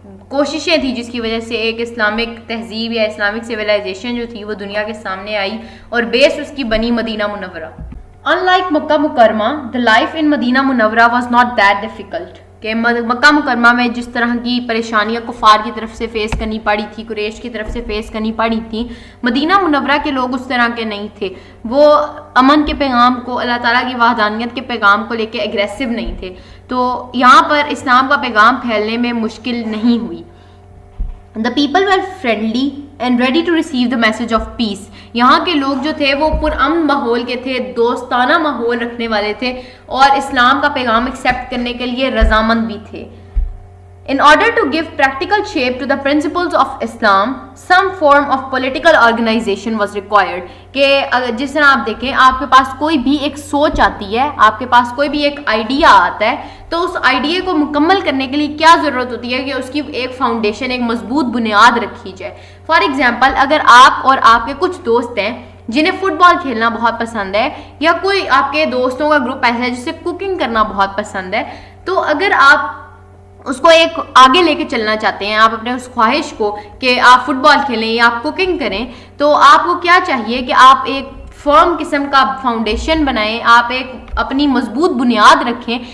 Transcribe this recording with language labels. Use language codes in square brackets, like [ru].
[ur] کوششیں تھیں جس کی وجہ سے ایک اسلامک تہذیب یا اسلامک سویلائزیشن جو تھی وہ دنیا کے سامنے آئی, اور بیس اس کی بنی مدینہ منورہ. [en] Unlike Makkah Mukarramah, the life in Madinah Munawwarah was not that difficult. [ur] کہ مکہ مکرمہ میں جس طرح کی پریشانیاں کفار کی طرف سے فیس کرنی پڑی تھی, قریش کی طرف سے فیس کرنی پڑی تھی, مدینہ منورہ کے لوگ اس طرح کے نہیں تھے. وہ امن کے پیغام کو, اللہ تعالیٰ کی وحدانیت کے پیغام کو لے کے اگریسو نہیں تھے. تو یہاں پر اسلام کا پیغام پھیلنے میں مشکل نہیں ہوئی. [en] The people were friendly and ready to receive the message of peace. [ur] یہاں کے لوگ جو تھے وہ پرامن ماحول کے تھے, دوستانہ ماحول رکھنے والے تھے, اور اسلام کا پیغام ایکسیپٹ کرنے کے لیے رضامند بھی تھے. [en] In order to give practical shape to the principles of Islam, some form of political organization was required. [ur] کہ جس طرح آپ دیکھیں, آپ کے پاس کوئی بھی ایک سوچ آتی ہے, آپ کے پاس کوئی بھی ایک آئیڈیا آتا ہے, تو اس آئیڈیا کو مکمل کرنے کے لیے کیا ضرورت ہوتی ہے کہ اس کی ایک فاؤنڈیشن, ایک مضبوط بنیاد رکھی جائے. [en] for example, [ur] اگر آپ اور آپ کے کچھ دوست ہیں جنہیں فٹ بال کھیلنا بہت پسند ہے, یا کوئی آپ کے دوستوں کا گروپ ایسا ہے جسے کوکنگ کرنا بہت پسند ہے, تو اگر آپ اس کو ایک آگے لے کے چلنا چاہتے ہیں, آپ اپنے اس خواہش کو کہ آپ فٹ بال کھیلیں یا آپ کوکنگ کریں, تو آپ کو کیا چاہیے کہ آپ ایک فرم قسم کا فاؤنڈیشن بنائیں, آپ ایک اپنی مضبوط بنیاد رکھیں.